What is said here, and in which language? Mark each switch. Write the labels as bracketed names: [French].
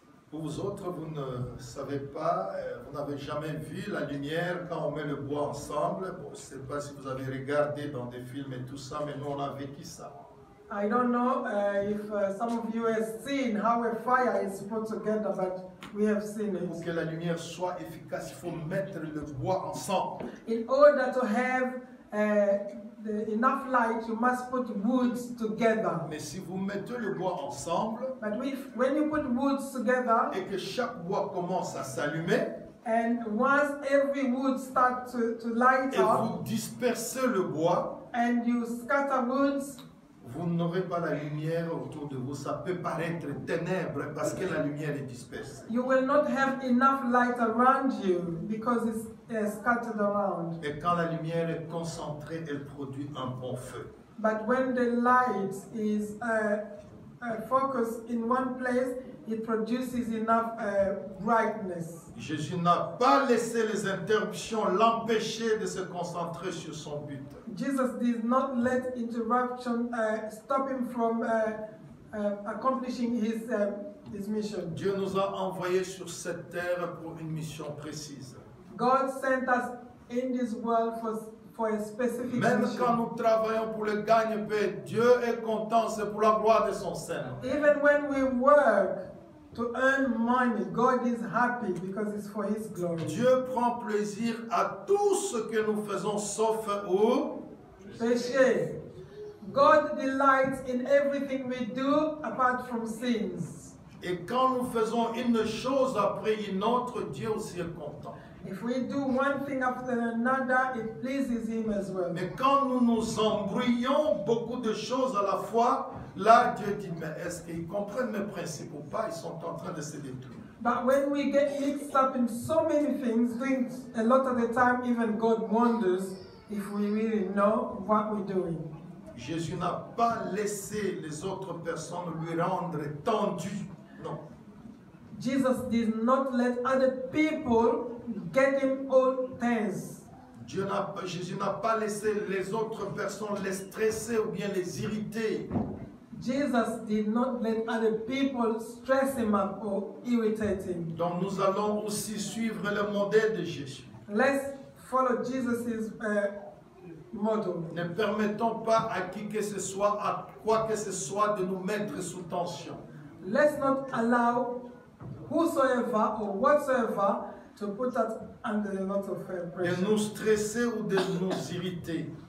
[French] Pour vous autres, vous ne savez pas, vous n'avez jamais vu la lumière quand on met le bois ensemble. Bon, je ne sais pas si vous avez regardé dans des films et tout ça, mais nous on a vécu ça. [English] I don't know if some of you have seen how a fire is put together, but we have seen [French] Pour [English] it. [French] que la lumière soit efficace, il faut mettre le bois ensemble. [English] In order to have enough light, you must put woods together. [French] Mais si vous mettez le bois ensemble [English] But when you put woods together, [French] et que chaque bois commence à s'allumer, [English] and once every wood starts to light [French] et [English] up, [French] vous dispersez le bois, [English] and you scatter woods, [French] vous n'aurez pas la lumière autour de vous. Ça peut paraître ténèbres parce que la lumière est dispersée. [English] you will not have enough light around you because it's scattered around. [French] Et quand la lumière est concentrée, elle produit un bon feu. [English] But when the light is focused in one place, it produces enough brightness. [French] Jésus n'a pas laissé les interruptions l'empêcher de se concentrer sur son but. [English] Jesus did not let interruption stop him from accomplishing his mission. [French] Dieu nous a envoyés sur cette terre pour une mission précise. [English] God sent us in this world for a specific [French] Même [English] mission. [French] quand nous travaillons pour le gagne-pain, Dieu est content, c'est pour la gloire de son Seigneur. [English] Even when we work to earn money, God is happy because it's for His glory. [French] Dieu prend plaisir à tout ce que nous faisons sauf au Péché. [English] God delights in everything we do apart from sins. [French] Et quand nous faisons une chose après une autre, Dieu aussi est content. [English] If we do one thing after another, it pleases Him as well. [French] Mais quand nous nous embrouillons beaucoup de choses à la fois, là Dieu dit, mais est-ce qu'ils comprennent mes principes ou pas? Ils sont en train de se détruire. [English] But when we get mixed up in so many things, doing a lot of the time, even God wonders if we really know what we're doing. [French] Jésus n'a pas laissé les autres personnes lui rendre tendu. Non. [English] Jesus did not let other people get him all tense. [French] Jésus n'a pas laissé les autres personnes les stresser ou bien les irriter. [English] Jesus did not let other people stress him up or irritate him. [French] Donc nous allons aussi suivre le modèle de Jésus. [English] Let's follow Jesus' model. [French] Ne permettons pas à qui que ce soit, à quoi que ce soit, de nous mettre sous tension. [English] Let's not allow whosoever or whatsoever to put us under a lot of [French] De [English] pressure. [French] nous stresser ou de nous irriter.